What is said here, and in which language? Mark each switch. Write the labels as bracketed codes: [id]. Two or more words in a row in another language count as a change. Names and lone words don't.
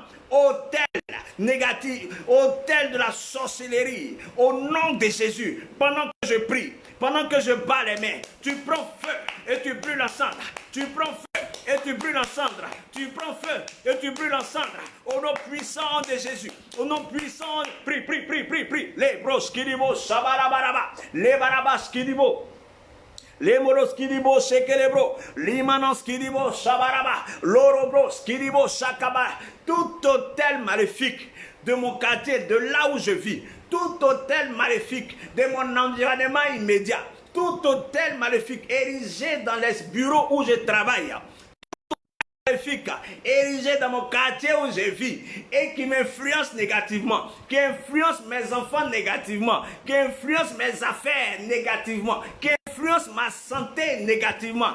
[fr] Hôtel négatif, hôtel de la sorcellerie, au nom de Jésus, pendant que je prie, pendant que je bats les mains, tu prends feu et tu brûles ensemble, tu prends feu et tu brûles ensemble, tu prends feu et tu brûles ensemble, au nom puissant de Jésus, au nom puissant, prie, prie, prie, prie, prie, les bros kidibo, sabarabaraba, les barabas kidibo. Les moros kidibo shekelebro, limanos kidibo shabaraba, lorobros kidibo shakaba, tout hôtel maléfique de mon quartier, de là où je vis, tout hôtel maléfique de mon environnement immédiat, tout hôtel maléfique érigé dans les bureaux où je travaille, maléfique érigé dans mon quartier où je vis et qui m'influence négativement, qui influence mes enfants négativement, qui influence mes affaires négativement, qui influence ma santé négativement.